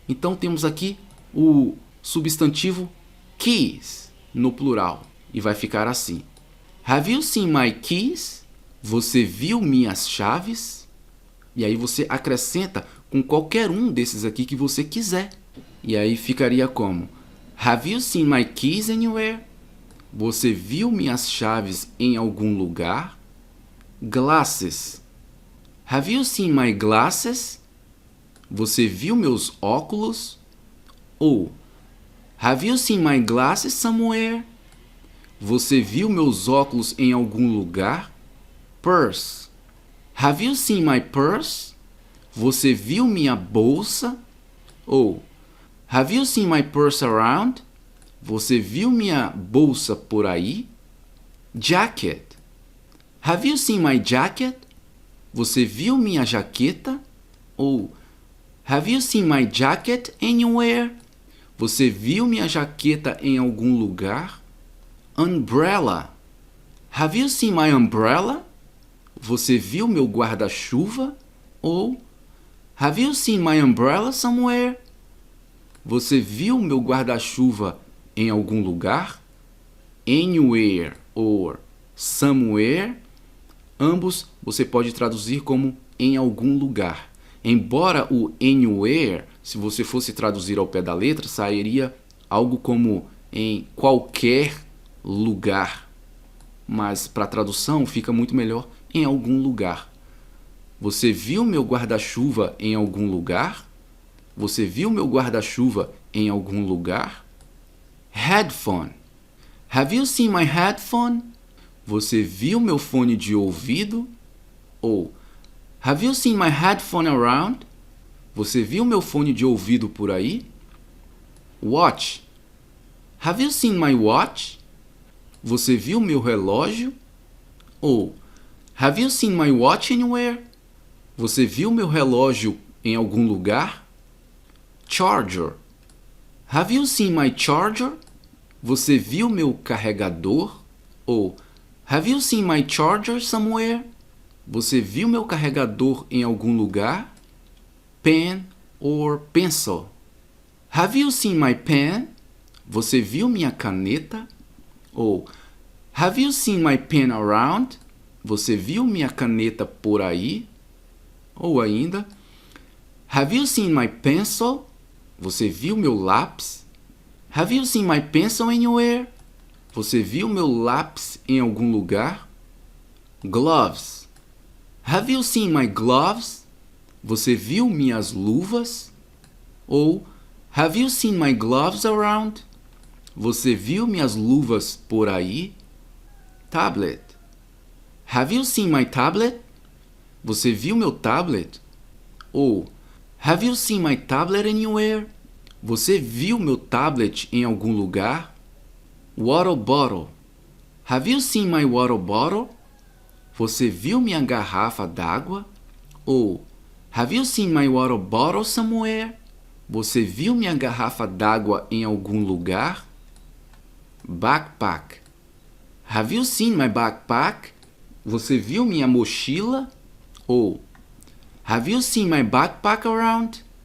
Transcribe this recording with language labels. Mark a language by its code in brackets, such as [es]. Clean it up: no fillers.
[pt] Então temos aqui o substantivo keys no plural e vai ficar assim. [en] Have you seen my keys? [pt] Você viu minhas chaves? E aí você acrescenta com qualquer um desses aqui que você quiser. E aí ficaria como? [en] Have you seen my keys anywhere? [pt] Você viu minhas chaves em algum lugar? [en] Glasses. Have you seen my glasses? [pt] Você viu meus óculos? [en] Ou Have you seen my glasses somewhere? [pt] Você viu meus óculos em algum lugar? [en] Purse. Have you seen my purse? [pt] Você viu minha bolsa? [en] Ou Have you seen my purse around? [pt] Você viu minha bolsa por aí? [en] Jacket. Have you seen my jacket? [pt] Você viu minha jaqueta? [en] Ou Have you seen my jacket anywhere? [pt] Você viu minha jaqueta em algum lugar? [en] Umbrella. Have you seen my umbrella? [pt] você viu meu guarda-chuva? [en] Ou have you seen my umbrella somewhere? [pt] Você viu meu guarda-chuva em algum lugar? Anywhere or somewhere, ambos você pode traduzir como em algum lugar. Embora o anywhere, se você fosse traduzir ao pé da letra, sairia algo como em qualquer lugar. Mas para tradução fica muito melhor em algum lugar. Você viu meu guarda-chuva em algum lugar? Você viu meu guarda-chuva em algum lugar? [en] Headphone. Have you seen my headphone? [pt] Você viu meu fone de ouvido? [en] Ou have you seen my headphone around? [pt] Você viu meu fone de ouvido por aí? [en] Watch. Have you seen my watch? [pt] Você viu meu relógio? [en] Ou have you seen my watch anywhere? [pt] Você viu meu relógio em algum lugar? [en] Charger. Have you seen my charger? [pt] Você viu meu carregador? [en] Ou have you seen my charger somewhere? [pt] Você viu meu carregador em algum lugar? [en] Pen or pencil. Have you seen my pen? [pt] Você viu minha caneta? [en] Ou have you seen my pen around? [pt] Você viu minha caneta por aí? Ou ainda, [en] have you seen my pencil? [pt] Você viu meu lápis? [en] Have you seen my pencil anywhere? [pt] Você viu meu lápis em algum lugar? [en] Gloves. Have you seen my gloves? [pt] Você viu minhas luvas? [en] Ou have you seen my gloves around? [pt] Você viu minhas luvas por aí? [en] Tablet. Have you seen my tablet? [pt] Você viu meu tablet? [en] Ou have you seen my tablet anywhere? [pt] Você viu meu tablet em algum lugar? [en] Water bottle. Have you seen my water bottle? [pt] Você viu minha garrafa d'água? [en] Ou have you seen my water bottle somewhere? [pt] Você viu minha garrafa d'água em algum lugar? [en] Backpack. Have you seen my backpack? [pt] Você viu minha mochila? [en] Ou have you seen my backpack around?